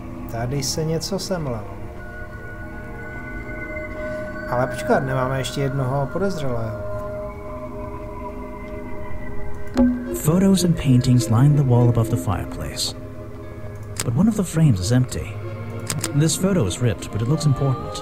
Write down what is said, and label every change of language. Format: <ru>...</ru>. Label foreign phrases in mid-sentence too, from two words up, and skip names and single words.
<cs>Tady se něco semlelo. Ale počkat, nemáme ještě jednoho podezřelého.</cs> <en>Photos and paintings line the wall above the fireplace. But one of the frames is empty. This photo is ripped, but it looks important.</en>